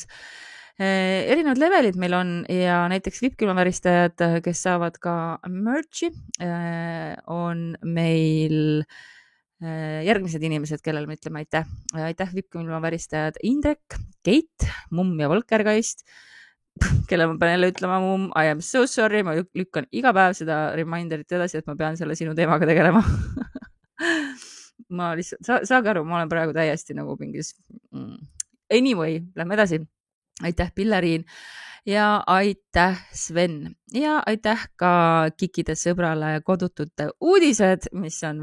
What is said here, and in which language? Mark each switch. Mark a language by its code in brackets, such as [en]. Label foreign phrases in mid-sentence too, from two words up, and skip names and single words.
[et] Erinevad levelid meil on ja näiteks vippkülmaväristajad, kes saavad ka merch'i, on meil järgmised inimesed, kellele me ütleme aitäh. Aitäh vippkülmaväristajad Indrek, Keit, Mumm ja Volkergeist, kelle ma pean jälle ütlema, Mumm, [en] I am so sorry, [et] ma lükkan iga päev seda reminderit edasi, et ma pean selle sinu teemaga tegelema. Ma lihtsalt, saage aru, ma olen praegu täiesti nagu mingis. Anyway, lähme edasi. Aitäh, Pilleriin ja aitäh, Sven ja aitäh ka Kikide sõbrale Kodutute uudised, mis on